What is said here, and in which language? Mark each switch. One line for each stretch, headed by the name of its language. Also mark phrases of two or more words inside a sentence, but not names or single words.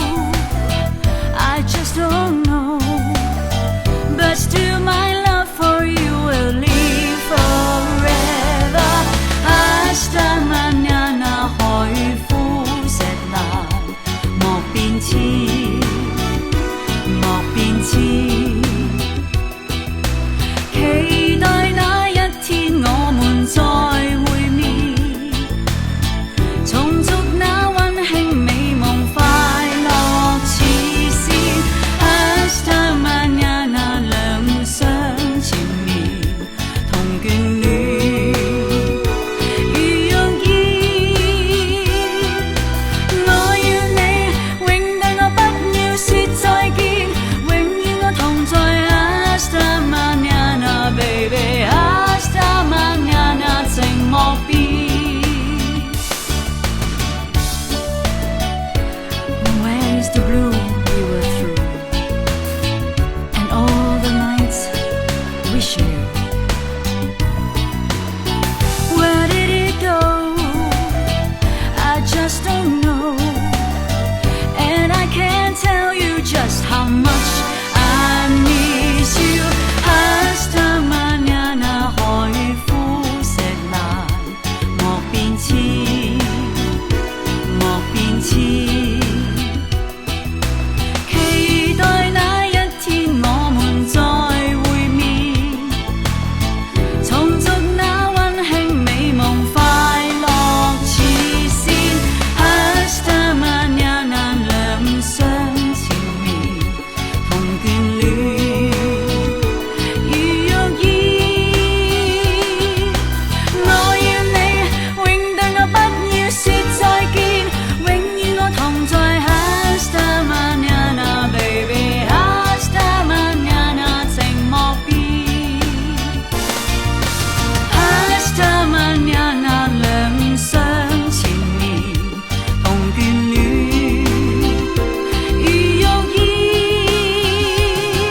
English: I just don't know. But still my love for you will live forever.
Spanish: Hasta mañana
Cantonese: 海枯石爛，莫變遷，莫變遷。期待那一天我們再會面，重續那溫馨美夢，快樂似線。
Spanish: Hasta mañana
Cantonese: 兩相纏綿，同眷戀如容易。我要你永對我不要說再見，永遠我同在。
Spanish: Hasta mañana baby hasta mañana
Cantonese: 情莫變。
English: Where's the blue we were through and all the nights we shared? Where did it go? I just don't know, and I can't tell you just how much I miss you.
Spanish: Hasta mañana
Cantonese: 海枯石爛，莫變遷，莫變遷。期待那一天我們再會面，重續那溫馨美夢，快樂似線。
Spanish: Hasta mañana
Cantonese: 兩相纏綿，同眷戀如容易。我要你永對我不要說再見，永遠我同在。
Spanish: Hasta mañana baby hasta mañana
Cantonese: 情莫變。
Spanish: Hasta mañana
Cantonese: 兩相纏綿，同眷戀如容易。